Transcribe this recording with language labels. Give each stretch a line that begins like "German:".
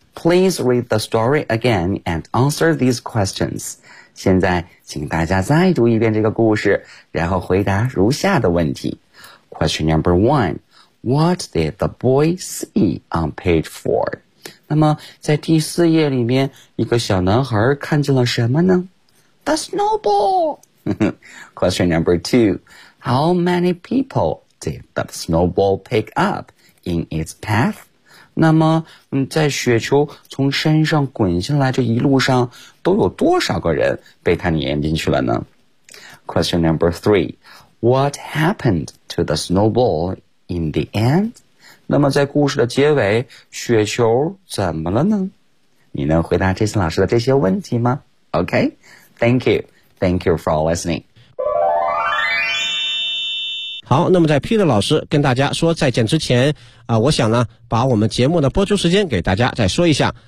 English: Please read the story again and answer these questions.
Chinese: 现在请大家再读一遍这个故事，然后回答如下的问题。
English: Question number one,What did the boy see on page 4?
Chinese: 那么在第四页里面，一个小男孩看见了什么呢？
English: The snowball! Question number 2. How many people did the snowball pick up in its path?
Chinese: 那么在雪球从山上滚下来这一路上，都有多少个人被它粘进去了呢？
English: Question number 3. What happened to the snowball in the end?
Chinese: 那么在故事的结尾，雪球怎么了呢？你能回答Jason老师的这些问题吗？
English: OK, thank you. Thank you for listening.
Chinese: 好，那么在 Peter 老师跟大家说再见之前，我想呢，把我们节目的播出时间给大家再说一下。